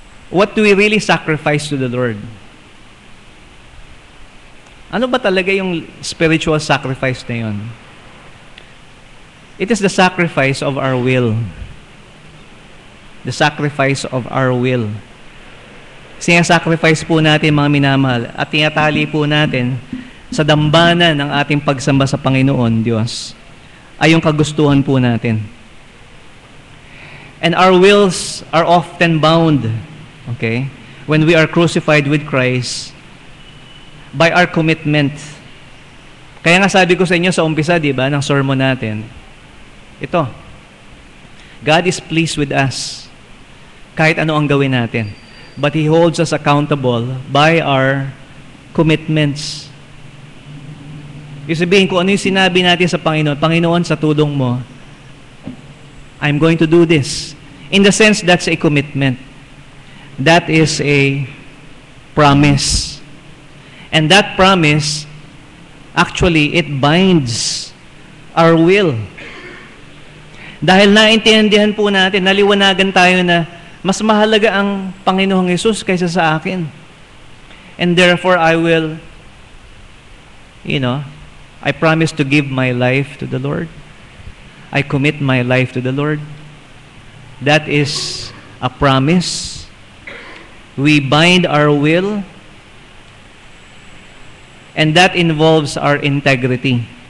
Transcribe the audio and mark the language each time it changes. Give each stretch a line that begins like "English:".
English: What do we really sacrifice to the Lord?
Filipino: Ano ba talaga yung spiritual sacrifice na yun?
English: It is the sacrifice of our will. The sacrifice of our will.
Filipino: Sinasacrifice po natin, mga minamahal, at tinatali po natin sa dambana ng ating pagsamba sa Panginoon, Diyos, ay yung kagustuhan po natin.
English: And our wills are often bound, okay, when we are crucified with Christ by our commitment.
Filipino: Kaya nga sabi ko sa inyo sa umpisa, di ba, ng sermon natin, ito,
English: God is pleased with us
Filipino: kahit ano ang gawin natin.
English: But He holds us accountable by our commitments.
Filipino: Yung sabihin ko, ano yung sinabi natin sa Panginoon? Panginoon, sa tulong mo,
English: I'm going to do this. In the sense, that's a commitment. That is a promise. And that promise, actually, it binds our will.
Filipino: Dahil naintindihan po natin, naliwanagan tayo na mas mahalaga ang Panginoong Hesus kaysa sa akin.
English: And therefore, I will, I promise to give my life to the Lord. I commit my life to the Lord. That is a promise. We bind our will, and that involves our integrity.